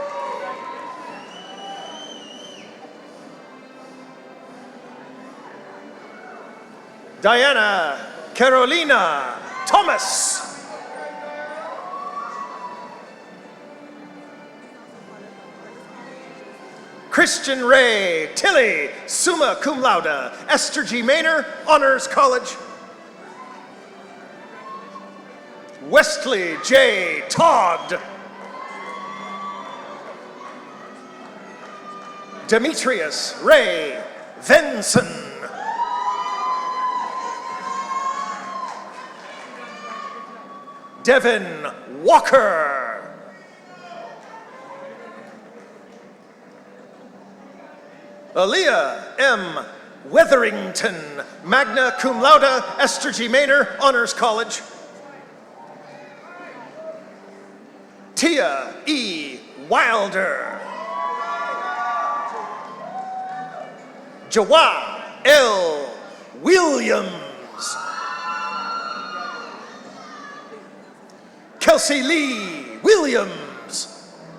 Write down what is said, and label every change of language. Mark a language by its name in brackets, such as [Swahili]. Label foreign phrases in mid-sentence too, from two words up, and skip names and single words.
[English] Diana Carolina Thomas. Christian Ray Tilly, [Latin] summa cum laude. [English] Esther G. Maynor, Honors College. Wesley J. Todd. Demetrius Ray Venson. Devin Walker. Aaliyah M. Wetherington, [Latin] magna cum laude, [English] Esther G. Maynor, Honors College. Tia E. Wilder. Jawad L. Williams. Kelsey Lee Williams.